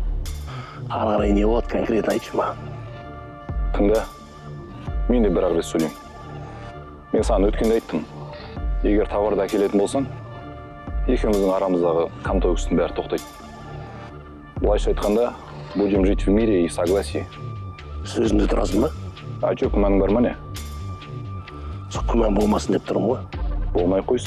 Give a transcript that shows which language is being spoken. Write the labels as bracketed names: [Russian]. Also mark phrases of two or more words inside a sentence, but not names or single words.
[Kazakh] Ары қарай не болады, конкретно айтшы маған. Тыңда, мен де бір рет сөйлеймін. Мен саған өткенде айттым. Егер тауарды әкелетін болсаң, екеуміздің арамыздағы қан төгістің бәрі тоқтайды. Былайша айтқанда, [Russian] будем жить в мире и согласии. [Kazakh] Сөзінде тұрасың ба? А че, күмәнің бар ма не? Күмән болмасын деп тұрмын ғой. Болмай қойсын.